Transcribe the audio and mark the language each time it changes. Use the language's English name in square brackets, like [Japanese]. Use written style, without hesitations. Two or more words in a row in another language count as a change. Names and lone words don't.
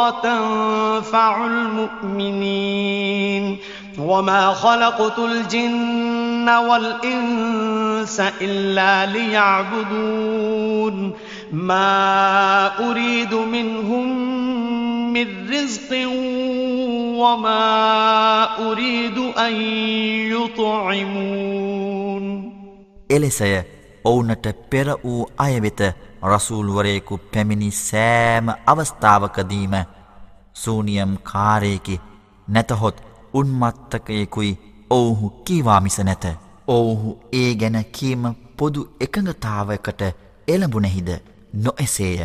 [Arabic] تنفع المؤمنين وما خلقت الجن والإنس إلا ليعبدون ما أريد منهم من رزق وما أريد أن يطعمون [Sinhala] එලෙසය ඔවුනට පෙර වූ අය වෙත රසූල්වරයෙකු පැමිණි සෑම අවස්ථාවකදීම සූනියම් කාරයෙකි නැතහොත් උන්මත්තකයෙකුයි ඔවුහු කීවා මිස නැත. ඔවුහු ඒ ගැන කීම පොදු එකඟතාවකට එළඹුණෙහිද නොඑසේය.